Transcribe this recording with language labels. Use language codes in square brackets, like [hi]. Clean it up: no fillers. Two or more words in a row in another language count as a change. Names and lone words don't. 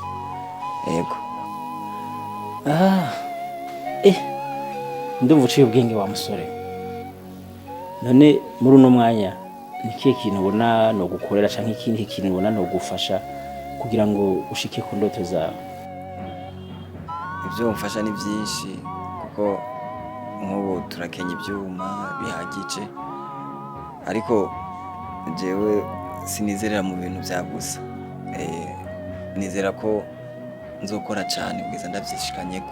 [rn] Yego. Ndumva uciye ubwenge wa musore. None muri uno mwanya ni kihe kintu ubona no gukorera canke ikindi kintu ubona no gufasha kugira ngo ushike ku ndoto zawe? Ibyo mfasha ni byinshi kuko nk'ubu turakenya ibyuma bihagije, ariko jewe sinizerera mu bintu bya gusa. Nizera ko nzokora cyane kugeza ndabyishikanyeko.